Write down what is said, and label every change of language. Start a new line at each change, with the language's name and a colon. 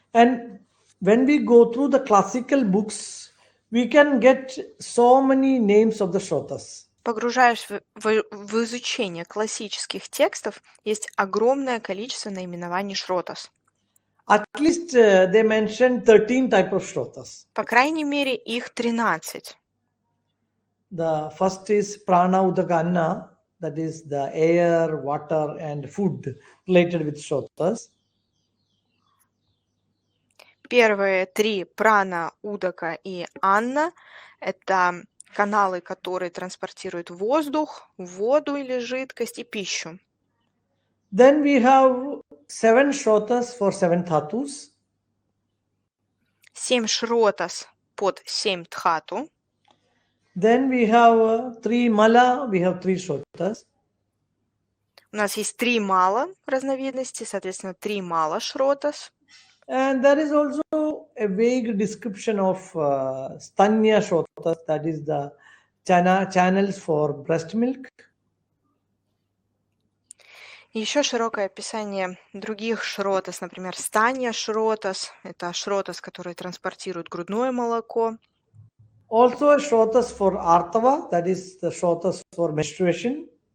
English: And when we go through the classical books, we can get so many names of the Shrotas.
Russian: Погружаясь в изучение классических текстов, есть огромное количество наименований Шротас.
English: At least they mentioned 13 types of Shrotas.
Russian: По крайней мере, их 13.
English: The first is prana udaka anna, that is the air, water, and food related with Shrotas.
Russian: Первые три – прана, удака и анна – это каналы, которые транспортируют воздух, воду или жидкость и пищу.
English: Then we have 7 Shrotas for 7 dhatus.
Russian: 7 шротас под 7 дхату.
English: Then we have 3 mala, we have 3 Shrotas.
Russian: У нас есть 3 мала разновидности, соответственно, 3 мала шротас.
English: And there is also a vague description of stanya Shrotas, that is the channels for breast milk.
Russian: Еще широкое описание других шротас, например, станья шротас. Это шротас, который транспортирует грудное молоко.
English: Also a Shrotas for artava, that is the Shrotas for menstruation.